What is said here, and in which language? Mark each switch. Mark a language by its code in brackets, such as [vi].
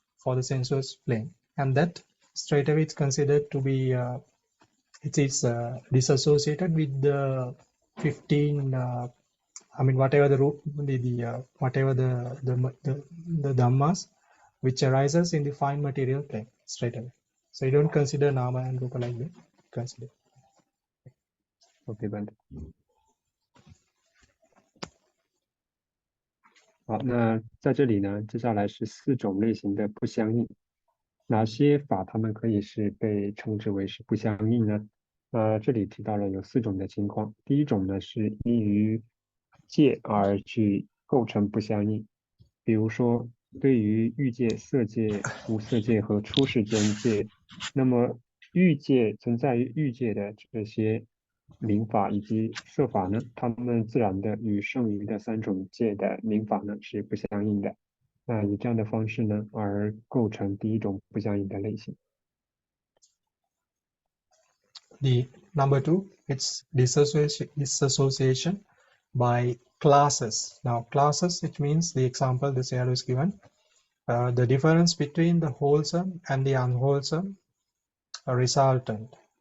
[en] for the sensuous plane, and that straight away it's considered to be it is disassociated with the 15. I mean, whatever the whatever the dhammas which arises in the fine material plane straight away. So you don't consider nama and rupa like that. Consider. [zh] OK， 好，那在这里呢，接下来是4种类型的不相应。哪些法它们可以是被称之为是不相应呢？这里提到了有4种的情况。第一种呢是依于戒而去构成不相应，比如说对于欲界、色界、无色界和出世间界，那么存在于欲界的这些名法以及色法呢，它们自然的与剩余的3种界的名法呢是不相应的。那以这样的方式呢，而构成第一种不相应的类型。 [en] The number 2, it's disassociation by classes. Now classes, it means the example this here is given. The difference between the wholesome and the unwholesome resultant.